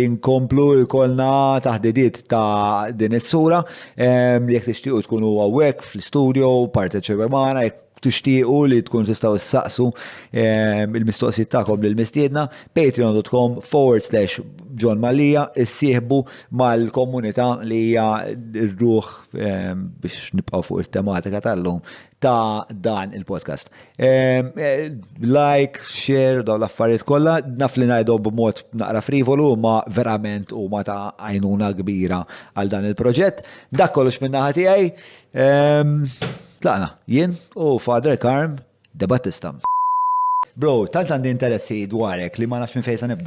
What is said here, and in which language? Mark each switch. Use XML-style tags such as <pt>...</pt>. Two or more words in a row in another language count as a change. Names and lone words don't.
<mt>nkomplu jkollna taħdidiet ta' din is-sura, jekk tixtiequ tkunu hawnhekk fl-istudio parteċipaw magħna, jekk tixtiequ li tkun tistgħu issaqsu il-mistoqsijiet tagħkom lill-mistiedna, patreon.com/John Malija, issieħbu mal-komunità li hija r-ruħ biex nibqgħu fuq it-tematika tal-lum ta' dan il-podcast.</mt> <en>Like, share,</en> <mt>daw l-affarijiet kollha, naf li ngħidhom b'mod naqra frivolu ma verament huma ta' għajnuna kbira għal dan il-proġett. Dak kollox minn naħa tiegħi. Tlaqna, jien u Father Karm De Battista. Bro, tant għandi interessi dwarek li ma nafx minn fejn se nibda.</mt>